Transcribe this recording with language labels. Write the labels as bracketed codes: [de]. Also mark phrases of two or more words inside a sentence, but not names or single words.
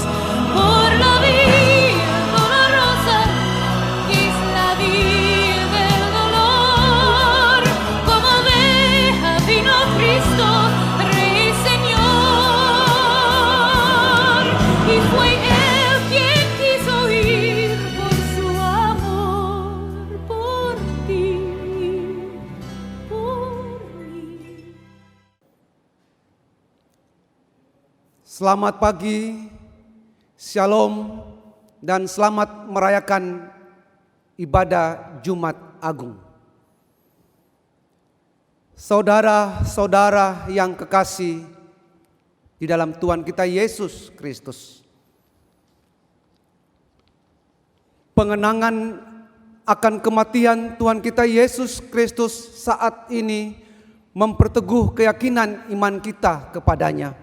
[es] Por la vía dolorosa que es la vía del dolor, como oveja vino Cristo, Rey y Señor, y fue Él quien quiso ir por su amor, por ti, por mí. [id] Selamat pagi, Shalom, dan selamat merayakan ibadah Jumat Agung. Saudara-saudara yang kekasih di dalam Tuhan kita Yesus Kristus, pengenangan akan kematian Tuhan kita Yesus Kristus saat ini memperteguh keyakinan iman kita kepadanya.